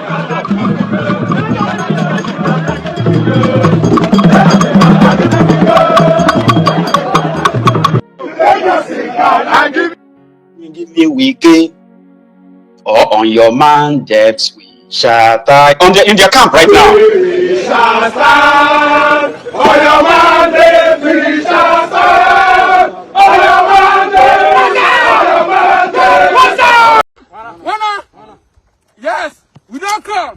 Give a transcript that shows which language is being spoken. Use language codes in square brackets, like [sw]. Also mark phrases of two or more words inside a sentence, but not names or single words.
[en] Let's go. Give me Wike, or on your mandate we shall die. In their camp right now. We shall stand on your mandate. We shall stand on your mandate. On your mandate. Yes, we don't come.